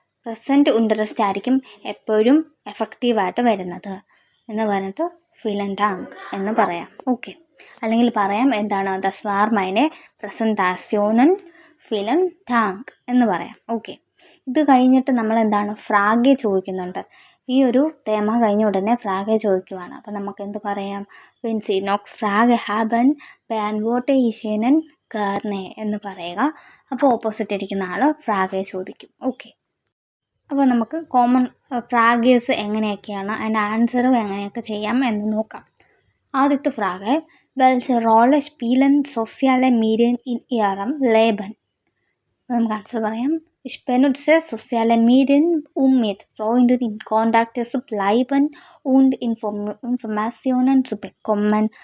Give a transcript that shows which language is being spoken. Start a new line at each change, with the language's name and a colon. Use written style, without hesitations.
Malayalam: Present interest ആയിരിക്കും എപ്പോഴും എഫക്റ്റീവായിട്ട് വരുന്നത് എന്ന് പറഞ്ഞിട്ട്
German: vielen Dank
Malayalam: എന്ന് പറയാം. ഓക്കെ, അല്ലെങ്കിൽ പറയാം എന്താണ്
German: das war meine Präsentation vielen Dank
Malayalam: എന്ന് പറയാം. ഓക്കെ, ഇത് കഴിഞ്ഞിട്ട് നമ്മൾ എന്താണ് ഫ്രാഗെ ചോദിക്കുന്നുണ്ട്. ഈ ഒരു തേമ കഴിഞ്ഞ ഉടനെ ഫ്രാഗെ ചോദിക്കുവാണ്. അപ്പം നമുക്ക് എന്ത് പറയാം?
German: wenn Sie noch Frage haben beantworte ich Ihnen gerne
Malayalam: എന്ന് പറയുക. അപ്പോൾ ഓപ്പോസിറ്റ് ഇരിക്കുന്ന ആൾ ഫ്രാഗെ ചോദിക്കും. ഓക്കെ, അപ്പോൾ നമുക്ക് കോമൺ ഫ്രാഗേഴ്സ് എങ്ങനെയൊക്കെയാണ് അതിൻ്റെ ആൻസറും എങ്ങനെയൊക്കെ ചെയ്യാം എന്ന് നോക്കാം. ആദ്യത്തെ frog,
German: welche Rolle spielen soziale Medien in Ihrem Leben?
Malayalam: നമുക്ക് ആൻസർ പറയാം.
German: Ich benutze soziale Medien, um mit Freunden in Kontakt zu bleiben und Informationen zu bekommen.